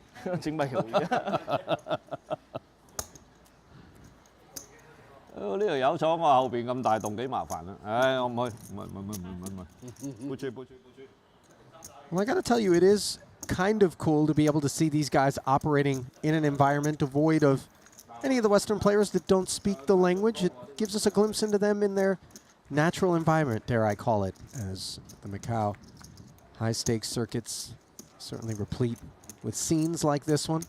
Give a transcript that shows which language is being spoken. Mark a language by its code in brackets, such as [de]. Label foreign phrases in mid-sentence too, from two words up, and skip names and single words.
[yue] 整埋魷魚。呢條友坐我後邊咁大洞幾麻煩啊！唉，我唔去，唔去。背住。 [en] Well, I got to tell you, it is kind of cool to be able to see these guys operating in an environment devoid of any of the Western players that don't speak the language. It gives us a glimpse into them in their natural environment, dare I call it, as the Macau high-stakes circuits certainly replete with scenes like this one.